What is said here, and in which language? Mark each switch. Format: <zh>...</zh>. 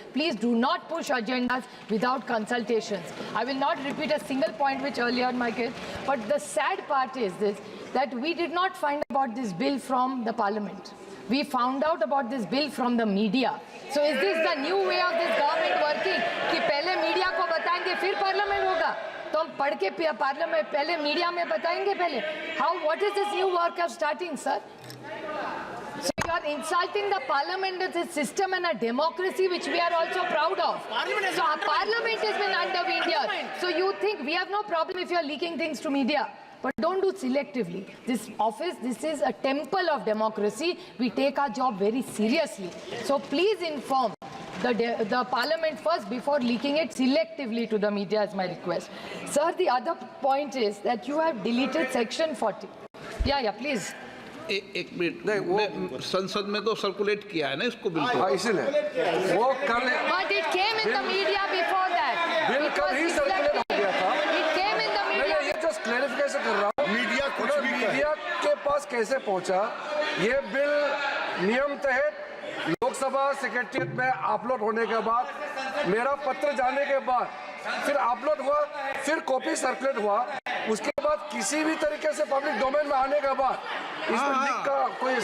<en>Please do not push agendas without consultations. I will not repeat a single point which earlier my kid, but the sad part is this, that we did not find about this bill from the parliament. We found out about this bill from the media. So is this the new way of this government working?</en> <hi>कि पहले media को बताएंगे फिर parliament होगा, तो हम पढ़ के पार्लियामेंट पहले मीडिया में बताएंगे पहले.</hi> <en>What is this new work of starting, sir? So you are insulting the parliament as a system and a democracy which we are also proud of. So our parliament has been undermined here. So you think we have no problem if you are leaking things to media? But don't do selectively. This office, this is a temple of democracy. We take our job very seriously. So please inform the parliament first before leaking it selectively to the media is my request. Sir, the other point is that you have deleted section 40. Yeah, please.</en> <hi>एक minute, संसद में तो circulate किया है ना इसको bill को, इसलिए वो कल</hi> <en>But it came in the media before that.</en> <hi>Bill कल ही सर्कुलेट हो गया था.</hi> <en>It came in the media.</en> <hi>ये जस्ट क्लैरिफिकेशन कर रहा हूँ. मीडिया के पास कैसे पहुंचा? ये बिल नियम तहत लोकसभा सेक्रेटरीट में अपलोड होने के बाद, मेरा पत्र जाने के बाद, फिर अपलोड हुआ, फिर कॉपी सर्कुलेट हुआ, उसके बाद किसी भी तरीके से पब्लिक डोमेन में आने के बाद इस बिल का कोई</hi>